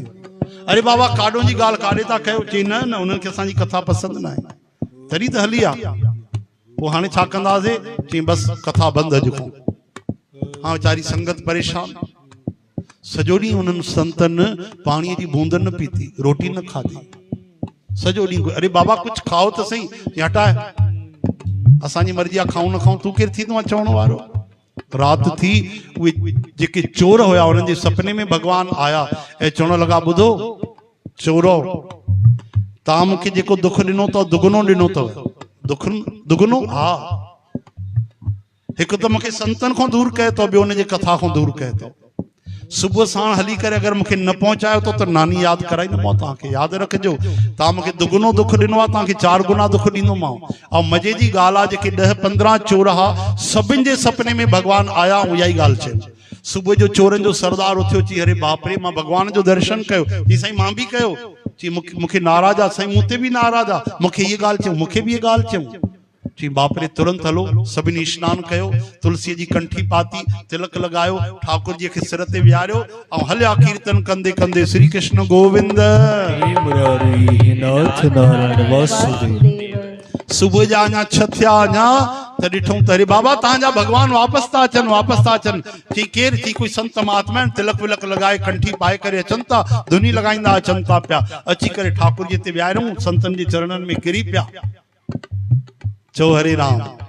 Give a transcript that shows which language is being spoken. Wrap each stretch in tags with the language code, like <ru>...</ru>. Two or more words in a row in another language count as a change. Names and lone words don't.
<sd>अरे बाबा काॾों जी ॻाल्हि काॾे था कयो? चई न उन्हनि खे असांजी कथा पसंदि न आहे, तॾहिं त हली आहे। पोइ हाणे छा कंदासीं? चई बसि कथा बंदि अॼु खां। हाँ वीचारी संगत परेशान, सॼो ॾींहुं उन्हनि संतनि पाणीअ जी बूंद न पीती, रोटी न खाधी, सॼो ॾींहुं।</sd> <hi>अरे बाबा कुछ खाओ तो सही,</hi> <sd>हटाए असांजी मर्जी आहे, खाऊं न खाऊं, तूं केरु थींदो आहे चवण वारो? रात थी, उहे जेके चोर हुया उन्हनि जे सपने में भगवान आया ऐं चवण लॻा ॿुधो चोरो, तव्हां मूंखे जेको दुख ॾिनो अथव दुगनो ॾिनो अथव। दुगनो? हा। हिकु त मूंखे संतनि खां दूर कयो अथव, ॿियो हुनजे कथा खां दूर कयो अथव। सुबुह साण हली करे अगरि मूंखे न पहुचायो त नानी यादि कराईंदोमांव तव्हांखे। यादि रखिजो, तव्हां मूंखे दुगनो दुख ॾिनो आहे, तव्हांखे 4 गुना दुख ॾींदोमांव। ऐं मज़े जी ॻाल्हि आहे, जेके 10-15 चोर हुआ, सभिनि जे सपने में भगवान आया ऐं इहा ई ॻाल्हि चयो। सुबुह जो चोरनि जो सरदार उथियो, चई अरे बाप रे, मां भगवान जो दर्शन कयो। चई साईं मां बि कयो। चई मूंखे नाराज़ आहे साईं, मूं ते बि नाराज़ आहे, मूंखे इहा ॻाल्हि चयो, मूंखे बि इहा ॻाल्हि चयो। चई बाप रे, तुरंत हलो। सभिनी स्नान कयो, तुलसी जी कंठी पाती, तिलक लगायो, ठाकुर जी के सिर ते विहारियो और हलिया कीर्तन कंदे कंदे श्री कृष्ण गोविंद मुरारी नाथ नारायण वासुदेव। सुबह जा अञा 6 थिया अञा त ॾिठूं त अरे बाबा तव्हांजा भगवान वापसि था अचनि चई केर थी कोई संत महात्मा आहिनि तिलक विलक लॻाए कंठी पाए करे अचनि था धुनी लॻाईंदा अचनि था पिया अची करे ठाकुर जी ते विहारियूं संतनि जे चरणनि में किरी पिया चओ हरे राम</sd>